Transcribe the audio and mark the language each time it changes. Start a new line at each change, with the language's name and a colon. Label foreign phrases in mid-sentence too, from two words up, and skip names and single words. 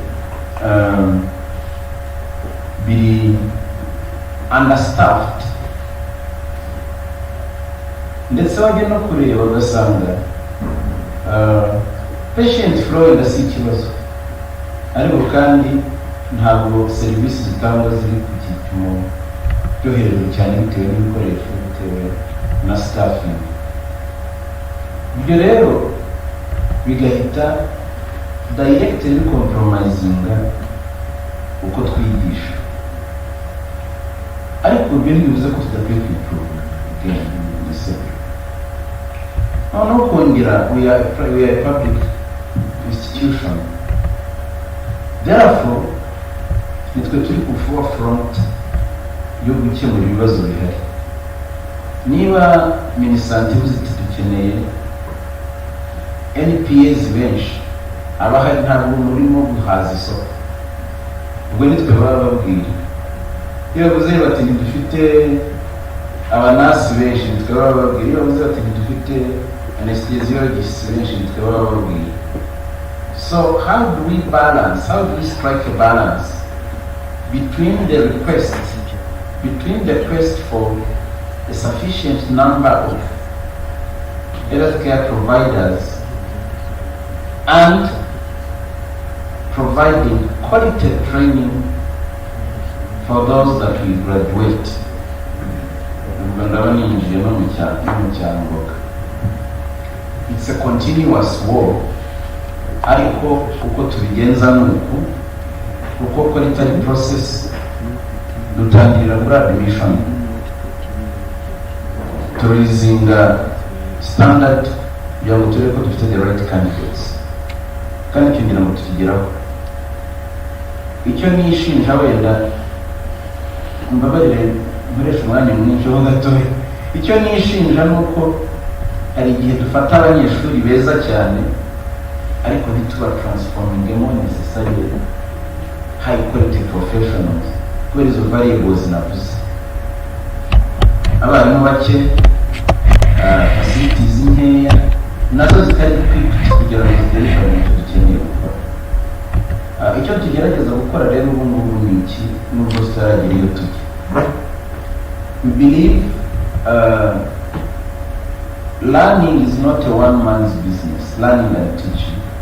Kinyarwanda: biri understaffed, ndetse wajya no kureba ugasanga
English: patient flow
Kinyarwanda: idasi ikibazo, ariko kandi ntabwo serivisi zitangwa ziri ku gipimo cyo hejuru cyane bitewe n'ibikoresho, bitewe na staffing. Ibyo rero bigahita
English: directly compromisinga
Kinyarwanda: uko twigisha, ariko ibyo ntibivuze ko tudakwiye kwimprove
English: again in the sector.
Kinyarwanda: Noneho kongera
English: we are a public institution, therefore
Kinyarwanda: nitwe turi ku forefront yo gukemura ibibazo bihari. Niba minisante ivuze iti dukeneye NPAs benshi, abahari ntabwo murimo guhaza isoko, ubwo nitwe baba babwira. Iyo bavuze bati ntidufite abanasi benshi, nitwe baba babwira. Iyo bavuze bati ntidufite anesthesiologists benshi, nitwe baba babwira.
English: So how do we balance, how do we strike a balance between the request for a sufficient number of healthcare providers and providing quality training for those that we graduate? It's a continuous war,
Kinyarwanda: ariko uko tubigenza nuko uko
English: quality process
Kinyarwanda: dutangirira muri admission, turizinga standard kugira ngo turebe ko dufite
English: the right candidates,
Kinyarwanda: kandi icyo ngira ngo tukigeraho. Icyo nishinja wenda mbabarire nkoresha umwanya mwinshi ho gatoya, icyo nishinja nuko hari igihe dufata abanyeshuri beza cyane ariko ntituba
English: transformingemo necessarily high quality professionals
Kinyarwanda: kubera izo variables navuze. Abarimu bake, facilities nkeya, nazo zitari kugira ngo zigere icyo dukeneye gukora. Icyo tugerageza gukora rero ubu ngubu ni iki, nubwo tutaragera iyo tujya.
English: We believe learning is not a one man's business, learning and teaching.